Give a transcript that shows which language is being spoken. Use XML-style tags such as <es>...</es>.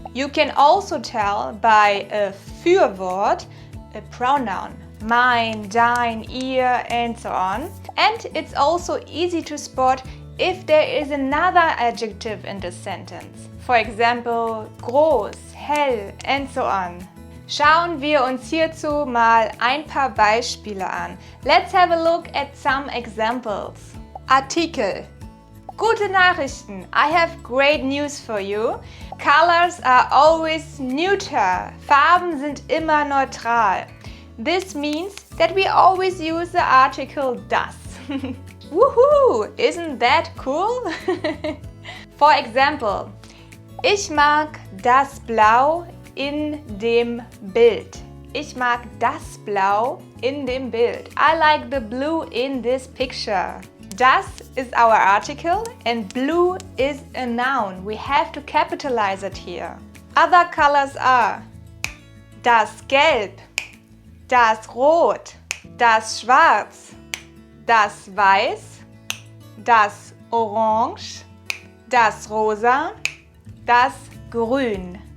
<en>You can also tell by a Fürwort, a pronoun, mein, dein, ihr, and so on. And it's also easy to spot if there is another adjective in the sentence. For example, groß, hell, and so on.</en> <de>Schauen wir uns hierzu mal ein paar Beispiele an.</de> <en>Let's have a look at some examples. Artikel.</en> <de>Gute Nachrichten.</de> <en>I have great news for you. Colors are always neuter.</en> <de>Farben sind immer neutral.</de> <en>This means that we always use the article das. Woohoo! Isn't that cool? For example,</en> <de>ich mag das Blau in dem Bild. Ich mag das Blau in dem Bild.</de> <en>I like the blue in this picture. Das is our article and blue is a noun. We have to capitalize it here. Other colors are</en> <de>das Gelb, das Rot, das Schwarz, das Weiß, das Orange, das Rosa, das Grün.</de>